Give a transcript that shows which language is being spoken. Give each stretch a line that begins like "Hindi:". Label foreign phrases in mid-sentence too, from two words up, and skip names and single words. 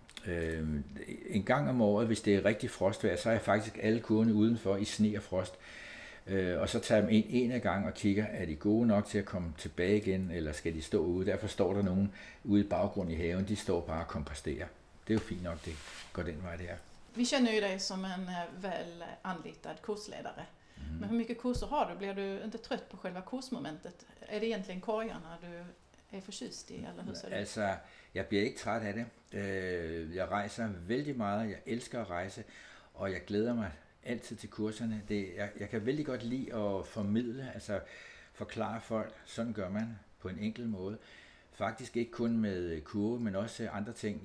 Danish: En gang om året, hvis det er rigtig frostvejr, så er jeg faktisk alle kurvene udenfor i sne og frost. Og så tager jeg dem en af gang og kigger, er de gode nok til at komme tilbage igen, eller skal de stå ude? Derfor står der nogen ude i baggrunden i haven, de står bare og komposterer. Det er jo fint nok, det går den vej det er.
Swedish: Vi känner ju dig som en väl anlitad kursledare. Men hur mycket kurser har du? Blir du inte trött på själva kursmomentet? Är det egentligen korgarna du är förtjust i, eller hur ser det?
Danish: Altså, jeg bliver ikke træt af det. Jeg rejser vældig meget, jeg elsker at rejse, og jeg glæder mig altid til kurserne. Jeg kan vældig godt lide at formidle, altså forklare folk, sådan gør man på en enkel måde. Faktisk ikke kun med kurve, men også andre ting.